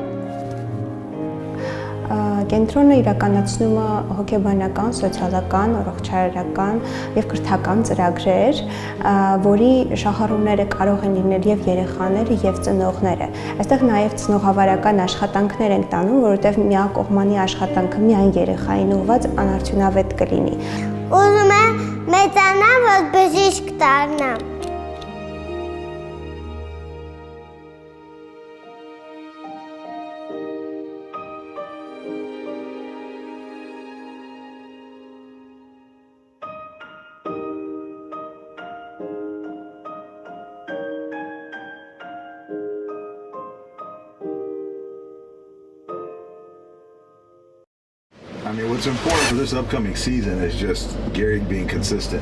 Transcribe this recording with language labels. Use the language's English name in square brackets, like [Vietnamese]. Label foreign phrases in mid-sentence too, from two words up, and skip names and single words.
[Armenian] Կենտրոնը իրականացնում է հոգեբանական, սոցիալական, առողջարարական եւ կրթական ծրագրեր, որի շահառուները կարող են լինել եւ երեխաները եւ ծնողները։ Այստեղ նաեւ ծնողավարական աշխատանքներ ենք տանում, որովհետեւ միակողմանի աշխատանքը միայն երեխային ուղղված անարդյունավետ կլինի։ Ուզում եմ մեծանամ, որ բժիշկ դառնամ։ [English] I mean, what's important for this upcoming season is just Gary being consistent